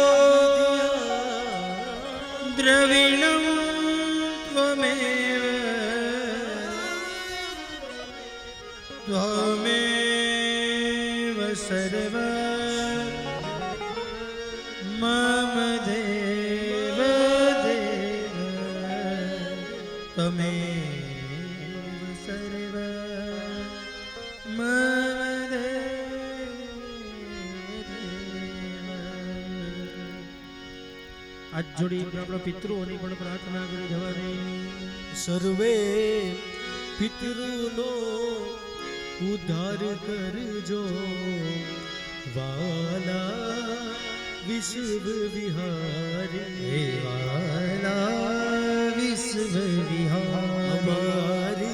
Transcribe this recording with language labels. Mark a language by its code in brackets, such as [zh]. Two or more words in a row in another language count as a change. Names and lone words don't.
[sa] द्रविणं त्वमेव त्वमेव सर्व मम देव देव त्वमेव सर्व मम देव देव [gu] આજ જોડી અપના પિતૃઓની પણ પ્રાર્થના કરી જવાની સર્વે પિતૃનો ઉદ્ધાર કરજો વાલા વિશ્વ વિહારી વાલા વિશ્વ વિહારી